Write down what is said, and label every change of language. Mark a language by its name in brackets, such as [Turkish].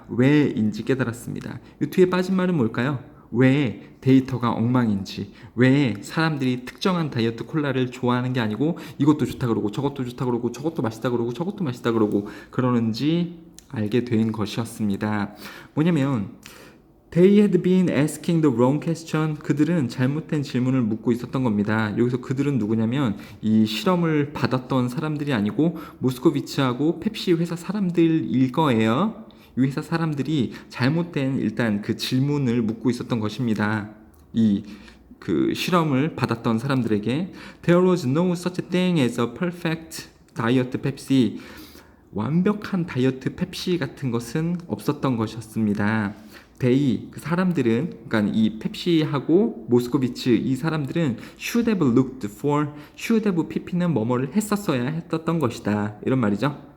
[Korean] 왜인지 깨달았습니다. 이 뒤에 빠진 말은 뭘까요? 왜 데이터가 엉망인지, 왜 사람들이 특정한 다이어트 콜라를 좋아하는 게 아니고 이것도 좋다 그러고 저것도 좋다 그러고 저것도 맛있다 그러고 저것도 맛있다 그러고 그러는지 알게 된 것이었습니다. 뭐냐면 [English] They had been asking the wrong question. [Korean] 그들은 잘못된 질문을 묻고 있었던 겁니다. 여기서 그들은 누구냐면 이 실험을 받았던 사람들이 아니고 모스코비치하고 펩시 회사 사람들일 거예요. 이 회사 사람들이 잘못된 일단 그 질문을 묻고 있었던 것입니다. 이 그 실험을 받았던 사람들에게 [English] There was no such thing as a perfect diet Pepsi. [Korean] 완벽한 다이어트 펩시 같은 것은 없었던 것이었습니다. 데이 그 사람들은 그러니까 이 펩시하고 모스코비치 이 사람들은 [English] should have looked for should have pp는 [Korean] 뭐뭐를 했었어야 했었던 것이다 이런 말이죠.